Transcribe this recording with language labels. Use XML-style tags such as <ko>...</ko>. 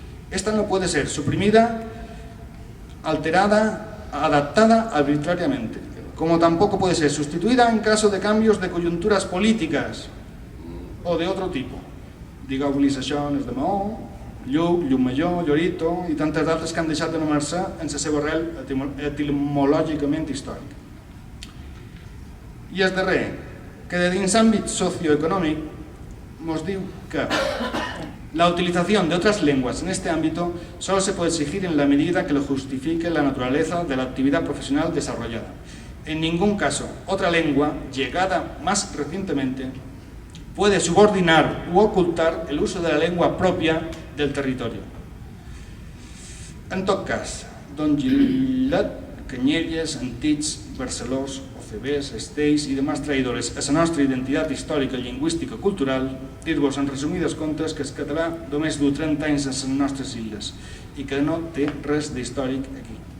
<es>Esta no puede ser suprimida, alterada, adaptada arbitrariamente, como tampoco puede ser sustituida en caso de cambios de coyunturas políticas o de otro tipo.</es> <ca>Diga utilizaciones de Maó, Lluc, Llucmajor, Llorito i tantes d'altres que han deixat de nomenar-se en la seva arrel etimològicament històrica. I el darrer, que de dins l'àmbit socioeconòmic nos diu que</ca> <es>la utilización de otras lenguas en este ámbito solo se puede exigir en la medida que lo justifique la naturaleza de la actividad profesional desarrollada. En ningún caso, otra lengua, llegada más recientemente, puede subordinar u ocultar el uso de la lengua propia del territorio.</es> <ca>En tot cas, Don Gillet, Canyelles, Antits, Barcelós, OCBs, Estells i demás traïdores a la nostra identitat històrica, lingüística, cultural, dir-vos en resumides comptes que el català només du 30 anys a les nostres illes i que no té res d'històric aquí.</ca>